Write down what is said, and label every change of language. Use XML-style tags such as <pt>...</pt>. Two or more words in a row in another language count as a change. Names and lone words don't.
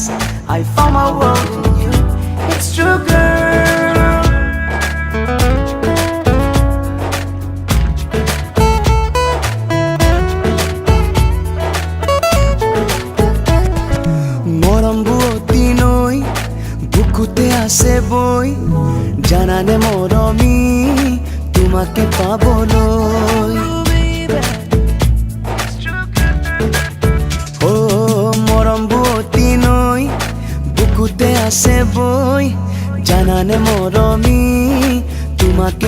<en>I found my world in you. It's true, girl.</en> <as>মৰম বোৱতী নৈ, বুকুতে আছে বৈ. জানানে মৰমী, তোমাকে পাবলৈ. বুকুতে আছে বই জানানে মৰমি তোমাকে</as>